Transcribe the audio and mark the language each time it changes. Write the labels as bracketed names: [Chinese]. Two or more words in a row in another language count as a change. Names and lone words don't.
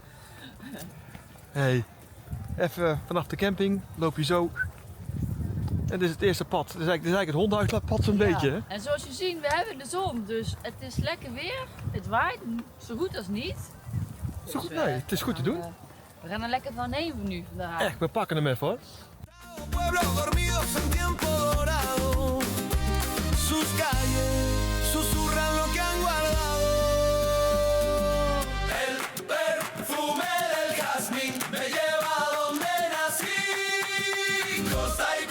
[Dutch] Hey, even vanaf de camping loop je zo. En dit is het eerste pad. Dit is eigenlijk het hondenuitlaatpad zo'n beetje. Hè? En zoals je ziet, we hebben de zon, dus het is lekker weer. Het waait zo goed als niet. Zo goed, nee, het is goed te doen. We gaan er lekker van nemen nu vandaag. Echt, we pakken hem even hoor. [Spanish] Pueblos dormidos en tiempo dorado, sus calles susurran lo que han guardado. El perfume del jazmín me lleva a donde nací, costa